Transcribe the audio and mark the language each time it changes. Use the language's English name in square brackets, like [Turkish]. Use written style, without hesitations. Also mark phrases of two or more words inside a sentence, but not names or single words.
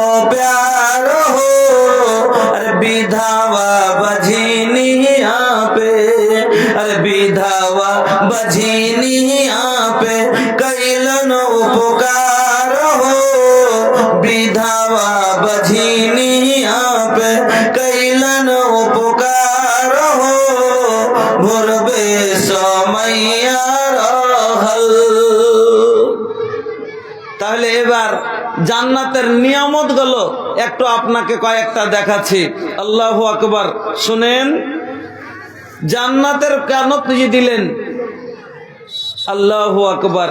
[Bhojpuri] प्यार हो, अरे विधवा बझिनिया पे, अरे विधवा बझिनिया पे कैलन उपकार हो, विधवा बझिनिया पे कैलन उपकार हो, भुरबे समैया रहल। [Bangla] তাহলে এবার জান্নাতের নিয়ামত গুলো একটু আপনাকে কয়েকটা দেখাচ্ছি। [Arabic] الله أكبر. [Bangla] শুনেন, জান্নাতের কেন তুই দিলেন? [Arabic] الله أكبر.